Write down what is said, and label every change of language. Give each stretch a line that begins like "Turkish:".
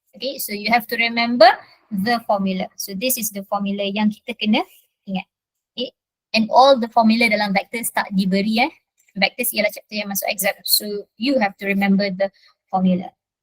English: Okay, so you have to remember the formula. So this is the formula
Malay: yang kita kena ingat.
English: Okay, and all the formula
Malay: dalam vectors tak diberi Vectors ialah chapter yang masuk exam.
English: So you have to remember the formula.